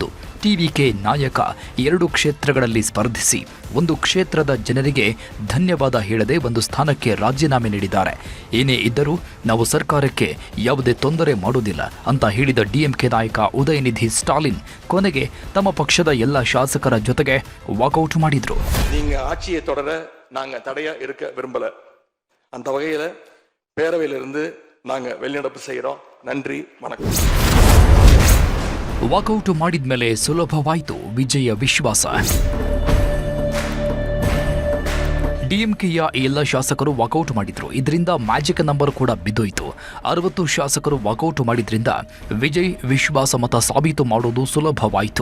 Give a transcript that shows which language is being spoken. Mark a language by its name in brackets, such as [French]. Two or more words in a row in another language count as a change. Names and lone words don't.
[Kannada] ಟಿವಿಕೆ ನಾಯಕ 2 ಕ್ಷೇತ್ರಗಳಲ್ಲಿ ಸ್ಪರ್ಧಿಸಿ 1 ಕ್ಷೇತ್ರದ ಜನರಿಗೆ ಧನ್ಯವಾದ ಹೇಳದೆ 1 ಸ್ಥಾನಕ್ಕೆ ರಾಜೀನಾಮೆ ನೀಡಿದ್ದಾರೆ. ಏನೇ ಇದ್ದರೂ ನಾವು ಸರ್ಕಾರಕ್ಕೆ ಯಾವುದೇ ತೊಂದರೆ ಮಾಡುವುದಿಲ್ಲ ಅಂತ ಹೇಳಿದ ಡಿಎಂಕೆ ನಾಯಕ ಉದಯನಿಧಿ ಸ್ಟಾಲಿನ್ ಕೊನೆಗೆ ತಮ್ಮ ಪಕ್ಷದ ಎಲ್ಲ ಶಾಸಕರ ಜೊತೆಗೆ ವಾಕೌಟ್ ಮಾಡಿದ್ರು. [Tamil] நீங்க ஆட்சியை தொடர நாங்க தடையா இருக்க விரும்பல. அந்த வகையில பேரவையிலிருந்து நாங்க வெளிநடப்பு செய்யறோம். நன்றி, வணக்கம். [Kannada] ವಾಕೌಟ್ ಮಾಡಿದ್ಮೇಲೆ ಸುಲಭವಾಯಿತು ವಿಜಯ ವಿಶ್ವಾಸ. ಡಿಎಂಕೆಯ ಎಲ್ಲ ಶಾಸಕರು ವಾಕೌಟ್ ಮಾಡಿದ್ರು. ಇದರಿಂದ [English] magic number [Kannada] ಕೂಡ ಬಿದ್ದೋಯಿತು. 60 ಶಾಸಕರು ವಾಕೌಟ್ ಮಾಡಿದ್ರಿಂದ ವಿಜಯ್ ವಿಶ್ವಾಸ ಮತ ಸಾಬೀತು ಮಾಡೋದು ಸುಲಭವಾಯಿತು.